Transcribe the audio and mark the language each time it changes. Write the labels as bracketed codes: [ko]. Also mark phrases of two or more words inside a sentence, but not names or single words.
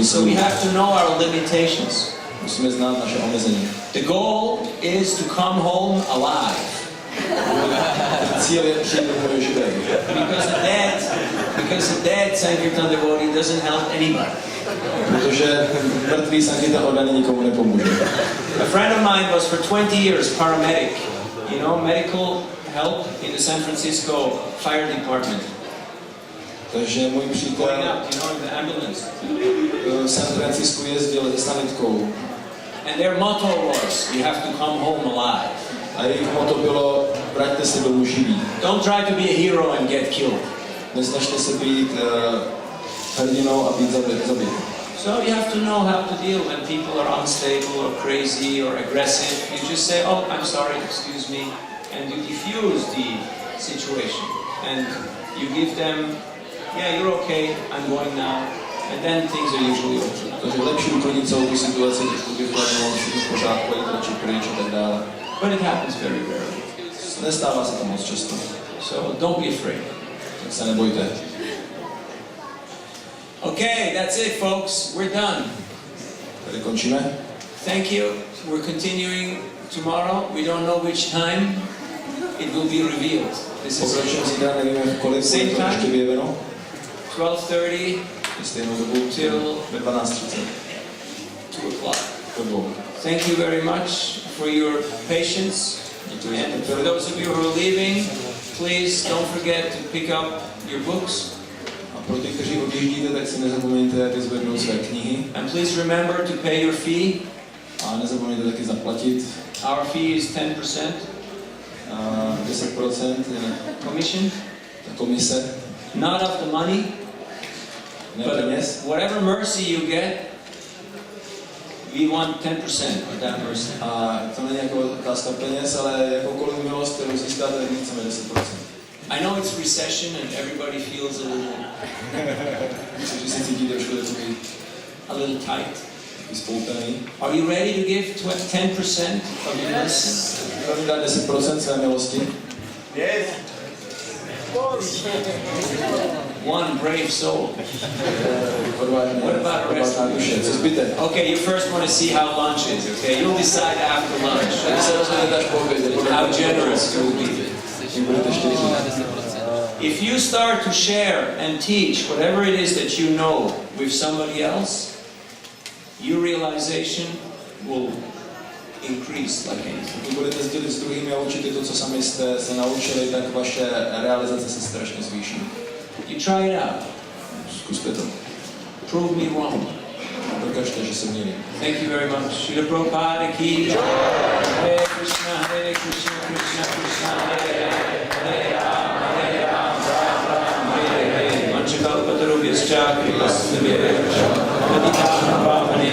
[en] So [cs] sílu. [en] we have to know our limitations. [cs] Musíme znát naše omezení. [en] The goal is to come home alive. [cs] Cíl je přijít domů živý. [en] Because a dead Sankirtan devotee doesn't help anybody. [cs] Protože mrtvý Sankirtan oddaný nikomu nepomůže. [en] A friend of mine was for 20 years paramedic, you know, medical help in the San Francisco fire department. [cs] Takže můj přítel [en] Going up, you know, in the ambulance. [cs] v San Francisku jezdil s sanitkou. [en] And their motto was, you have to come home alive. [cs] A jejich motto bylo, vraťte se domů živí. [en] Don't try to be a hero and get killed. [cs] Nesnažte se být hrdinou a být zabit. [en] So you have to know how to deal when people are unstable or crazy or aggressive. You just say, oh, I'm sorry, excuse me, and you diffuse the situation. And you give them, yeah, you're okay, I'm going now. And then things are usually okay. [cs] Takže lepší uklidnit celou tu situaci, trošku vychladnout, všechno v pořádku, jít radši pryč a tak dále. [en] But it happens very rarely. [cs] Nestává se to moc často. [en] So don't be afraid. [cs] Tak se nebojte. [en] Okay, that's it, folks. We're done. [cs] Tady končíme. [en] Thank you. We're continuing tomorrow. We don't know which time. It will be revealed. This is [cs] Pokračujeme zítra, nevíme kolik, [en] Same [cs] bude to [en] time? [cs] ještě vyjeveno. 12:30 Stejnou dobu [en] till [cs] ve 12:30. [en] 2 o'clock. [cs] Po 2. [en] Thank you very much for your patience. And for those of you who are leaving, please don't forget to pick up your books. [cs] A pro ty, kteří odjíždíte, tak si nezapomeňte vyzvednout své knihy. [en] And please remember to pay your fee. [cs] A nezapomeňte taky zaplatit. [en] Our fee is 10%. [cs] 10% je [en] Commission. [cs] ta komise. [en] Not of the money, [cs] Ne [en] but [cs] peněz. [en] whatever mercy you get, we want 10% of that mercy. [cs] A to není jako otázka peněz, ale jakoukoliv milost, kterou získáte, tak chceme 10%. [en] I know it's recession and everybody feels a [cs] Myslím, že si cítíte trošku takový [en] little tight. [cs] spoutaný. [en] Are you ready to give 10% of your mercy? [cs] Můžeme dát 10% své milosti. [en] Yes. One brave soul. [cs] Odvážné, [en] What about the rest? [cs] odvážná duše. Co zbytek? [en] Okay, you first want to see how lunch is, okay? You'll decide after lunch. [cs] Tady se rozhodnete až po obědě. [en] How generous you'll be. [cs] Tím budete štědří. [en] If you start to share and teach whatever it is that you know with somebody else, your realization will increase like anything. [cs] Když budete sdělit s druhými a učit to, co sami jste se naučili, tak vaše realizace se strašně zvýší. [en] You try it out. [cs] Zkuste to. [en] Prove me wrong. [cs] Dokažte, že se měli. [en] Thank you very much. [hi] श्रील प्रभुपाद की जय. [sa] हरे कृष्ण, कृष्ण कृष्ण, हरे हरे राम, राम, हरे हरे. Manchakalpatarubhyascha, Kripasinabhyascha, Patitanam